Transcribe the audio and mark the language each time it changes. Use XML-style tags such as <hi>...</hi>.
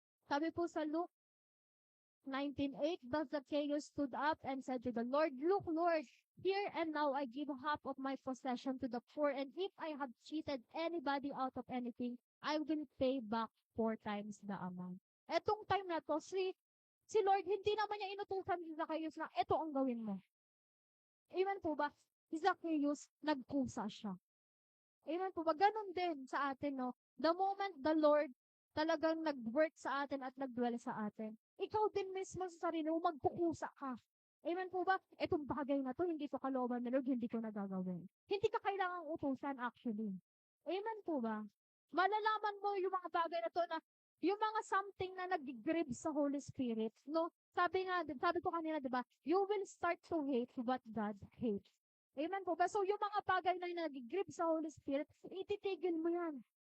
<tl>Sabi po sa</tl> <en>Luke 19:8, thus Zacchaeus stood up and said to the Lord, Look, Lord, here and now I give half of my possession to the poor, and if I have cheated anybody out of anything, I will pay back 4 times the amount.</en> <tl>Etong time na to, si Lord, hindi naman niya inutusan si Zacchaeus na ito ang gawin mo. Amen po ba? Si Zacchaeus, nagkusa siya. Amen po ba? Ganon din sa atin, no?</tl> <en>The moment the Lord</en> <tl>talagang nag-work sa atin at nag-dwell sa atin, ikaw din mismo sa sarili mo, magkukusa ka. Amen po ba? Itong bagay na to, hindi ko kalooban na Lord, hindi ko nagagawin. Hindi ka kailangang utusan actually. Amen po ba? Malalaman mo yung mga bagay na to na yung mga something na nag-grieve sa Holy Spirit, no? Sabi ko kanina, di ba?</tl> <en>You will start to hate what God hates.</en> <tl>Amen po ba? So, yung mga bagay na nag-grieve sa Holy Spirit, ititigil mo yan.</tl>